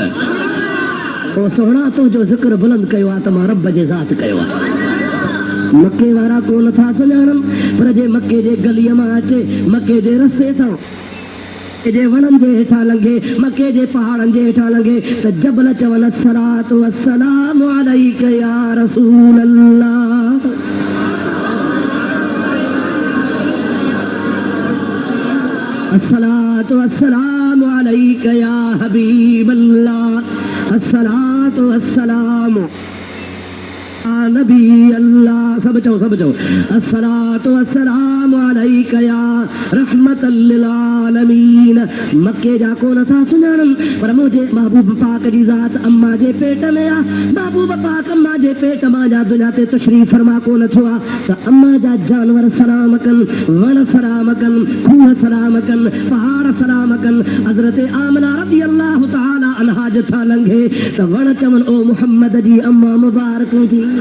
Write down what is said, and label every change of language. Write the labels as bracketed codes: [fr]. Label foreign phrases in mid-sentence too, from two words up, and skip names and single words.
[sd] ओ सोहणा तुंहिंजो ज़िक्र बुलंद कयो आहे त मां रब जे ज़ात कयो आहे। मक्के वारा को नथा सुञाणन पर जे मक्के जे गलीअ मां अचे मक्के जे रस्ते तां जे वणनि जे हेठां लंघे मक्के जे पहाड़नि जे हेठां लंघे त जबल चवनि [ar] الصلاة والسلام عليك يا رسول الله الصلاة والسلام عليك يا حبيب الله الصلاة والسلام نبي الله [sd] सब चओ [ar] الصلاة والسلام عليك يا رحمة للعالمين. [sd] मक्के जा को नथा सुञाणन पर मुंहिंजे महबूब पाक जी ज़ात अम्मा जे पेट में आ महबूब पाक अम्मा जे पेट मां जा दुनिया ते तशरीफ़ फरमा को नथो आ त अम्मा जा जानवर सलाम कन वण सलाम कन खूह सलाम कन पहाड़ सलाम कन हज़रत आमना [ar] رضي الله تعالى عنها [sd] जथा लंघे त वण चवन ओ मुहम्मद जी अम्मा मुबारक थी